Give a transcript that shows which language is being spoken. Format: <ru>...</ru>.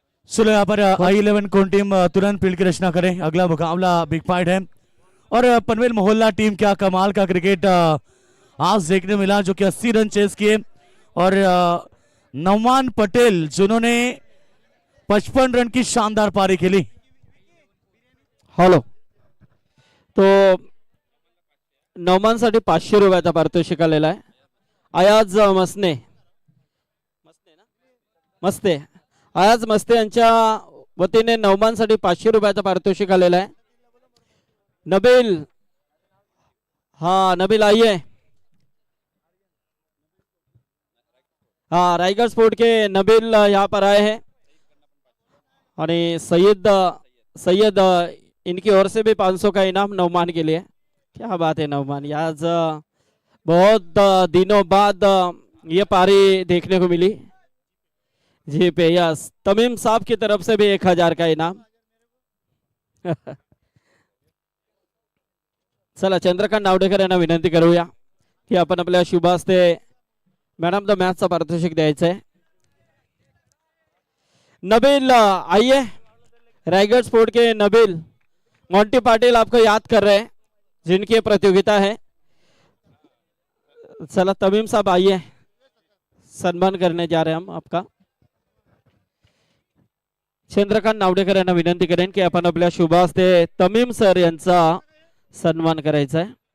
<hi>चलो यहाँ पर I11 कौन टीम तुरंत फील्ड की रचना करें। अगला मुकाबला बिग फाइट है और पनवेल मोहल्ला टीम क्या कमाल का क्रिकेट आज देखने मिला, जो कि 80 रन चेस किए। और नौमान पटेल जिन्होंने 55 रन की शानदार पारी खेली। हेलो। तो</hi> <mr>नवमांसाठी 500 रुपयाचा पारितोषिक आलेला आहे. अयाज मसने मस्ते अयाज मस्ते यांच्या वतीने नवमांसाठी 500 रुपयाचा पारितोषिक आलेला आहे.</mr> <hi>नबील, हाँ नबील आइए. हाँ रायगढ़ स्पोर्ट के नबील यहाँ पर आए हैं और सैयद इनकी ओर से भी 500 का इनाम नवमान के लिए. क्या बात है नवमान, आज बहुत दिनों बाद ये पारी देखने को मिली. जी पे यस, तमीम साहब की तरफ से भी 1000 का इनाम.</hi> <mr>चला चंद्रकांत नावडेकर यांना विनंती करूया की आपण आपल्या शुभ हस्ते मॅन ऑफ द मॅचचा पारितोषिक द्यायचं आहे.</mr> <hi>नबील आइए, रायगढ़ स्पोर्ट के नबील. मोंटी पाटिल आपको याद कर रहे हैं जिनकी प्रतियोगिता है. चला तमीम साहब आइए, सम्मान करने जा रहे हैं हम आपका.</hi> <mr>चंद्रकांत नावडेकर यांना विनंती करेन की आपण आपल्या शुभ हस्ते तमीम सर यांचा सन्मान करायचा आहे.</mr>